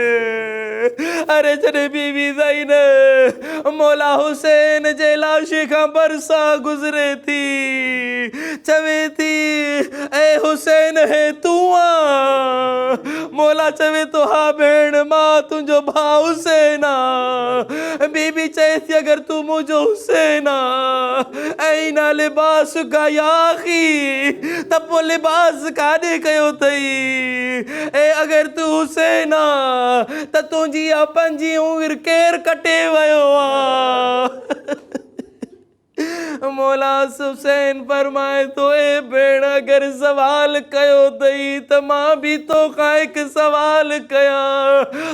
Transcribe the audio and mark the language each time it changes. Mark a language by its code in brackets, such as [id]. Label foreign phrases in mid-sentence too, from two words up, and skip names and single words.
[sd] अरे जॾहिं बीवी ज़ैनब मौला हुसैन जे लाशे खां भरिसां गुज़रे थी, चवे थी, ए हुसैन है तूं आ? मौला चवे तो, हा भेण, मां तुंहिंजो भाउ हुसैन आ। बीबी चए थी, अगर तूं मुंहिंजो हुसैन आ, ना लिबास का याखी, त पोइ लिबास काॾे कयो अथई? ए अगर तू हुसैन आ, त तुंहिंजी पंहिंजी उमिरि केरु कटे वियो आहे? मौला हुसैन फरमाए तो, ए भेण, अगर सवाल कयो अथई त मां बि तोखां हिकु सवाल कयां।